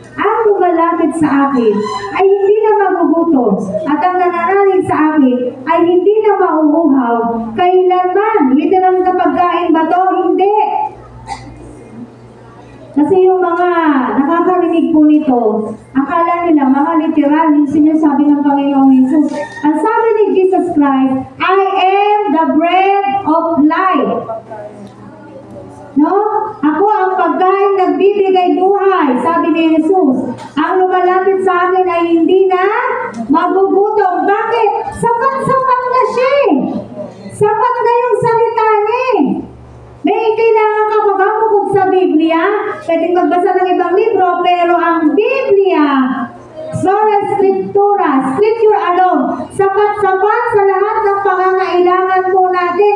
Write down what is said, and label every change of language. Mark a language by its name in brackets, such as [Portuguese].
[Filipino] Ang lumalapit sa akin ay hindi na magugutom, at ang nananalig sa akin ay hindi na mauuhaw. Kailanman, literal na pagkain ba to? Hindi. Kasi yung mga nakakarinig po nito, akala nila mga literal yung sinasabi ng Panginoong Jesus. Ang sabi ni [English] Jesus Christ, I am the bread of life. [Filipino] No? Ako ang pagkain nagbibigay buhay, sabi ni Jesus. Ang lumalapit sa akin ay hindi na magugutom. Bakit? Sapat-sapat na siya. Sapat na yung salita niya. May kailangan ka pa ba bukod sa Biblia? Pwedeng magbasa ng ibang libro, pero ang Biblia, sola scriptura, [English] scripture alone, [Filipino] sapat-sapat sa lahat ng pangangailangan po natin.